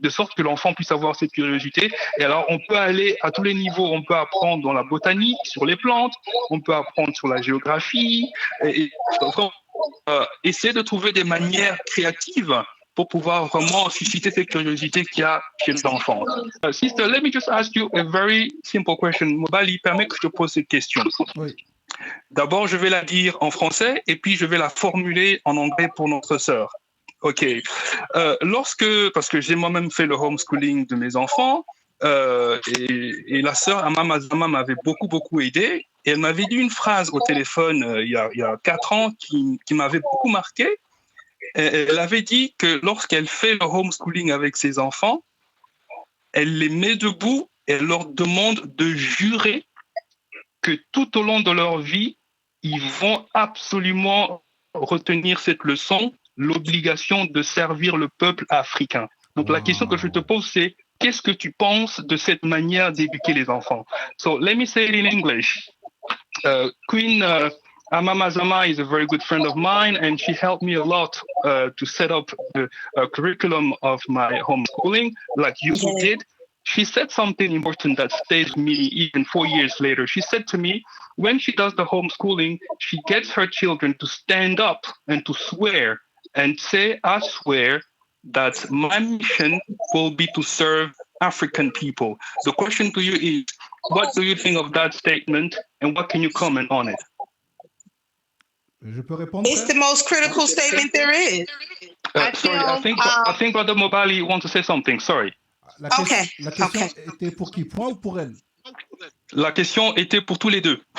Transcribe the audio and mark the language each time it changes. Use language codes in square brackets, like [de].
[fr] de sorte que l'enfant puisse avoir cette curiosité. Et alors, on peut aller à tous les niveaux. On peut apprendre dans la botanique, sur les plantes, on peut apprendre sur la géographie, essayer de trouver des manières créatives pour pouvoir vraiment susciter cette curiosité qu'il y a chez l'enfant. [en] Sister, let me just ask you a very simple question. [fr] Mobali, permets que je te pose cette question. Oui. D'abord, je vais la dire en français et puis je vais la formuler en anglais pour notre sœur. OK. Parce que j'ai moi-même fait le homeschooling de mes enfants, et la sœur Amamazama m'avait beaucoup aidé. Et elle m'avait dit une phrase au téléphone il y a 4 ans qui m'avait beaucoup marqué. Elle avait dit que lorsqu'elle fait le homeschooling avec ses enfants, elle les met debout et elle leur demande de jurer que tout au long de leur vie, ils vont absolument retenir cette leçon, l'obligation de servir le peuple africain. Donc la question que je te pose, c'est qu'est-ce que tu penses de cette manière d'éduquer les enfants? [en] So let me say it in English. Queen Amamazama is a very good friend of mine, and she helped me a lot to set up the curriculum of my homeschooling, like you did. She said something important that stayed with me even 4 years later. She said to me, when she does the homeschooling, she gets her children to stand up and to swear and say, I swear that my mission will be to serve African people. The question to you is, what do you think of that statement and what can you comment on it? [fr] Je peux répondre? [en] It's the most critical statement there is. I think Brother Mobali wants to say something. Sorry. [fr] La question était pour qui? Pour moi ou pour elle? La question était pour tous les deux.